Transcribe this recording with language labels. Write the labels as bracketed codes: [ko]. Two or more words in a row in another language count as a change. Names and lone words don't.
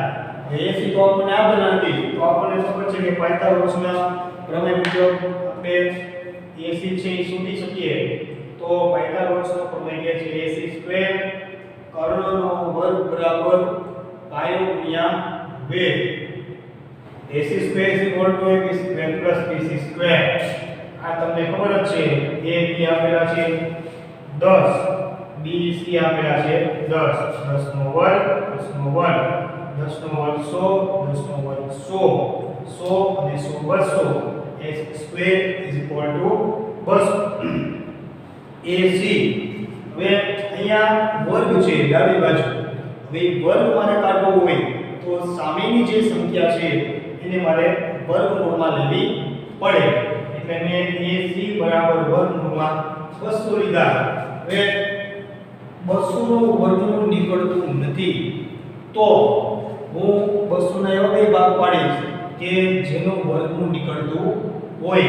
[gu] હવે AC તો આપણને આ નથી, તો આપણને ખબર છે કે પાયથાગોરસના પ્રમેય મુજબ આપણે AC છે એ શોધી શકીએ. તો પાયથાગોરસનો પ્રમેય કહે છે AC સ્ક્વેર કર્ણનો વર્ગ બરાબર પાયો ગુણ્યા 2. [en] AC square is equal to AB square plus BC square. [gu] આ તમને ખબર જ છે. AB આપેલા છે 10, BC આપેલા છે 10, 10 નો વર્ગ 10 નો વર્ગ 10 નો વર્ગ 100, 10 નો વર્ગ 100, 100 અને 100 200. [en] AC square is equal to 200. [gu] AC હવે અહીંયા વર્ગ છે ડાબી બાજુ. હવે વર્ગ મારે કાઢવો હોય તો સામેની જે સંખ્યા છે એને મારે વર્ગમૂળમાં લેવી પડે. એટલે મેં AC બરાબર વર્ગમૂળમાં 200 લીધા. હવે 200 નું વર્ગમૂળ નીકળતું નથી તો હું 200 ના એવા બે ભાગ પાડીશ કે જેનું વર્ગમૂળ નીકળતું હોય.